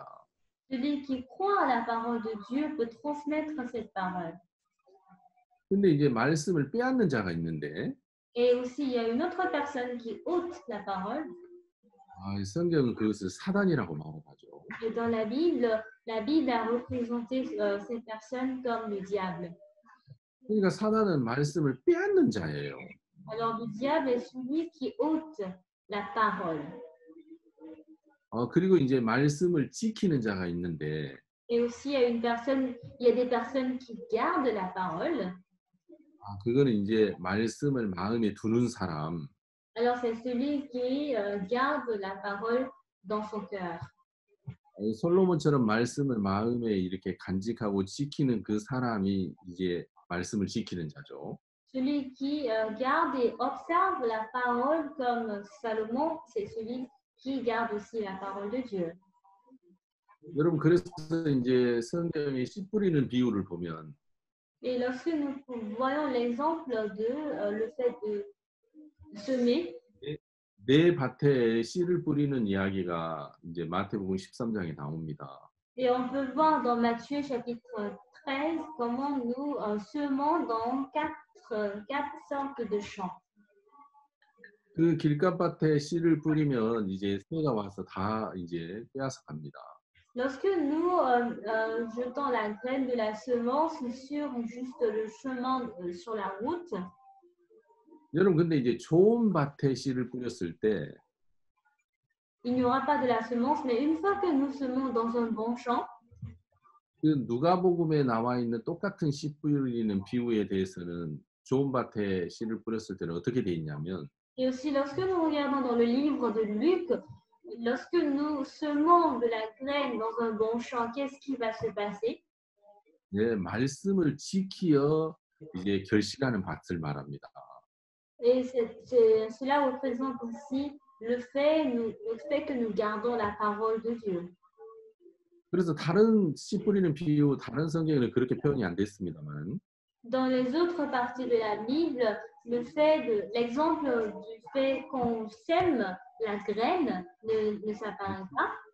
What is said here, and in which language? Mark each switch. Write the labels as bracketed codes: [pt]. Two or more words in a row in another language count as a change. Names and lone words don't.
[fr] Celui qui croit à la parole de Dieu peut transmettre cette parole. [ko] 근데 이제 말씀을 빼앗는 자가 있는데 [fr] Et aussi, il y a une autre personne qui ôte la parole. [ko] 이 성경은 그것을 사단이라고 말하죠. [fr] Et dans la Bible a représenté cette personne comme le diable. [ko] 그러니까 사단은 말씀을 빼앗는 자예요. [fr] Alors, le diable est celui qui ôte la parole. [ko] 그리고 이제 말씀을 지키는 자가 있는데 [fr] Et aussi, il y a des personnes qui gardent la parole. [ko] 그거는 이제 말씀을 마음에 두는 사람. [fr] Alors, c'est celui qui garde la parole dans son cœur. [ko] 솔로몬처럼 말씀을 마음에 이렇게 간직하고 지키는 그 사람이 이제 말씀을 지키는 자죠. [fr] Celui qui garde et observe la parole comme Salomon, c'est celui qui garde aussi la parole de Dieu. [ko] 여러분 그래서 이제 성경의 씨 뿌리는 비유를 보면 [fr] Et lorsque nous voyons l'exemple de le fait de semer, [ko] 내 밭에 씨를 뿌리는 이야기가 이제 마태복음 13장에 나옵니다. [fr] et on peut voir dans Matthieu chapitre 13 comment nous semons dans quatre sortes de champs. [ko] 그 길가밭에 씨를 뿌리면 이제 새가 와서 다 이제 빼앗아 갑니다. [fr] Lorsque nous jetons la graine de la semence sur juste le chemin sur la route, [ko] 여러분 근데 이제 좋은 밭에 씨를 뿌렸을 때 [fr] il n'y aura pas de la semence, mais une fois que nous semons dans un bon champ, [ko] 그 누가복음에 나와 있는 똑같은 씨 뿌리는 비유에 대해서는 좋은 밭에 씨를 뿌렸을 때는 어떻게 돼 있냐면 [fr] et aussi lorsque nous regardons dans le livre de Luc, lorsque nous semons de la graine dans un bon champ, qu'est-ce qui va se passer? [ko] 예, 말씀을 지키어 이제 결실하는 밭을 말합니다. [fr] Et cela représente aussi le fait que nous gardons la parole de Dieu. [ko] 그래서 다른 씨 뿌리는 비유, 다른 성경에는 그렇게 표현이 안 됐습니다만 [fr] Dans les autres parties de la Bible, l'exemple du fait qu'on sème la graine ne s'apparaît pas.